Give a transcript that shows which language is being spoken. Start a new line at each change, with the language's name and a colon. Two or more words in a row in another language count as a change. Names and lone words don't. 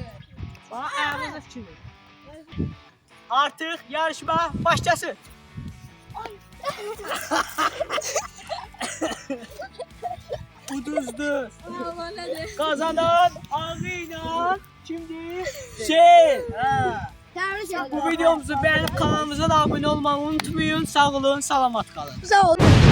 Azerbaijani: Bax, ayağınıza fikir verin. Artıq yarışma başlasın. Uduzdu. Allah nədir?
Turkish: Kazanan ağıyla kimdir? Şey.
Azerbaijani: Təbrik edirəm.
Turkish: Bu videomuzu beğenip kanalımıza da abone olmayı unutmayın.
Azerbaijani: Sağ olun, salamat kalın. Sağ ol.